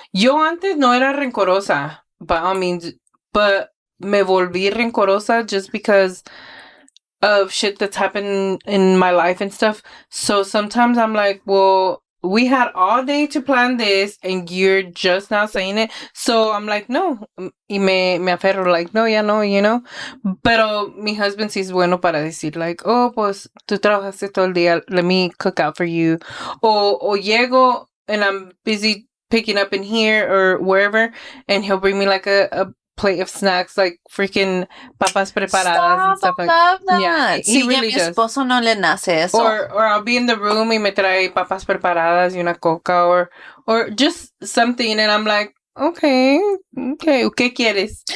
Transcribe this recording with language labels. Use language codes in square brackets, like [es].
[en] Yo antes no era rencorosa, but me volví rencorosa just because of shit that's happened in my life and stuff. So sometimes I'm like, well, we had all day to plan this, and you're just now saying it. So I'm like, no. [es] Y me aferro, like, no, ya no, Pero mi husband sí es bueno para decir, like, oh, pues, tú trabajaste todo el día. [en] Let me cook out for you. O llego, and I'm busy picking up in here or wherever, and he'll bring me, like, a plate of snacks, like freaking papas preparadas and stuff like that. I love that. Yeah, he really [es] does. Esposo no le nace eso. [en] Or I'll be in the room y me trae papas preparadas y una coca, or just something, and I'm like, okay, ¿qué quieres?